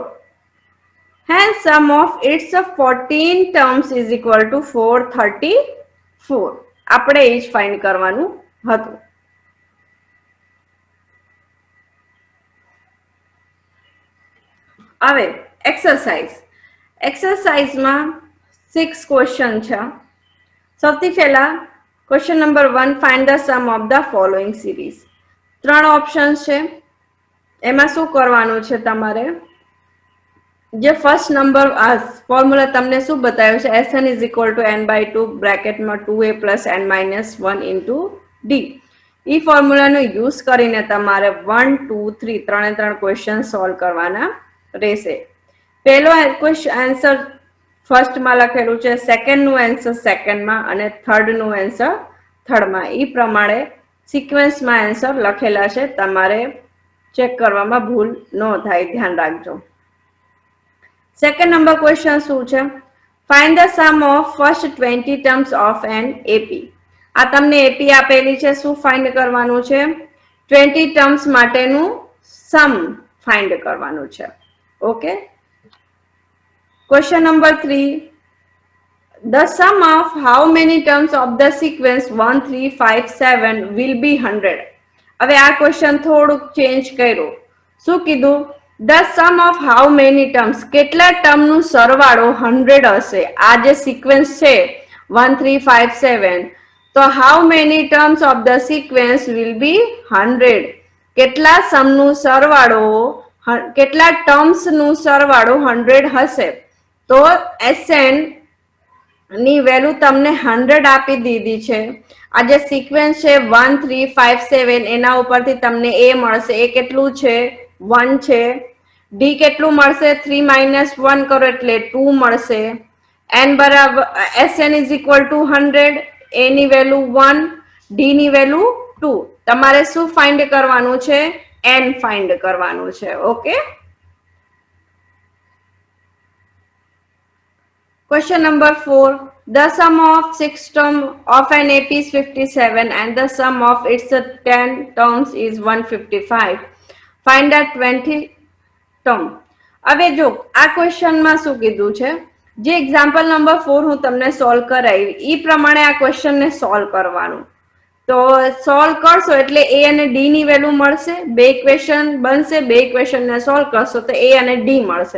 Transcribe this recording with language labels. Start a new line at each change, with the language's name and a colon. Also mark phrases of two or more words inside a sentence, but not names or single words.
English: Hence sum of its 14 terms is equal to 434.
Gujarati: આપણે એ જ ફાઇન્ડ કરવાનું હતું. હવે એક્સરસાઇઝમાં 6 ક્વેશ્ચન છે. સૌથી પહેલા
English: question number 1 find the sum of the following series.
Gujarati: 3 ઓપ્શન્સ છે. એમાં શું કરવાનું છે તમારે જે
English: first number
Gujarati: આ ફોર્મ્યુલા તમને શું બતાવ્યું છે
English: Sn is equal to n by 2
Gujarati: બ્રેકેટમાં
English: 2a plus n minus 1 into d.
Gujarati: એ ફોર્મ્યુલાનો યુઝ કરીને તમારે 1 2 3 ત્રણે 3 ક્વેશ્ચન સોલ્વ કરવાના રહેશે. પહેલો આન્સર ફર્સ્ટમાં લખેલું છે, સેકન્ડનું આન્સર સેકન્ડમાં અને થર્ડનું આન્સર થર્ડમાં. એ પ્રમાણે સિક્વન્સમાં આન્સર લખેલા છે. તમારે ચેક કરવામાં ભૂલ ન થાય, ધ્યાન રાખજો.
English: second number question
Gujarati: શું છે
English: find the sum of first 20 terms of an AP.
Gujarati: આ તમને એપી આપેલી છે. શું ફાઇન્ડ કરવાનું છે 20 ટર્મ્સ માટેનું સમ ફાઇન્ડ કરવાનું છે. ઓકે.
English: Question number 3. The sum of how many terms of the sequence 1 3 5 7 will be 100.
Gujarati: હવે આ ક્વેશ્ચન થોડુંક ચેન્જ કર્યું. શું કીધું
English: the sum of how many terms
Gujarati: કેટલા ટર્મનું સરવાળો 100 હશે. આ જે સિક્વન્સ છે 1 3 5 7 તો
English: how many terms of the sequence will be 100.
Gujarati: કેટલા સમનું સરવાળો કેટલા ટર્મ્સ નું સરવાળો 100 હશે. તો Sn ની વેલ્યુ તમને 100 આપી દીધી છે. આ જે સિક્વન્સ છે 1 3 5 7 એના ઉપરથી તમને a મળશે. a કેટલું છે 1 છે. d કેટલું મળશે 3 - 1 કરો એટલે 2 મળશે. n બરાબર
English: Sn is equal to 100,
Gujarati: a ની વેલ્યુ 1, d ની વેલ્યુ 2. તમારે શું ફાઇન્ડ કરવાનું છે? n ફાઇન્ડ કરવાનું છે. ઓકે. Question number 4. The sum of 6 terms of an AP is 57 and the sum of its 10 terms is 155. Find the 20 term. હવે જો આ ક્વેશ્ચનમાં શું કીધું છે, જે એક્ઝામ્પલ નંબર 4 હું તમને સોલ્વ કરાવી એ પ્રમાણે આ ક્વેશ્ચનને સોલ્વ કરવાનું. તો સોલ્વ કરશો એટલે a અને d ની વેલ્યુ મળશે, બે ઇક્વેશન બનશે, બે ઇક્વેશનને સોલ્વ કરશો તો a અને d મળશે.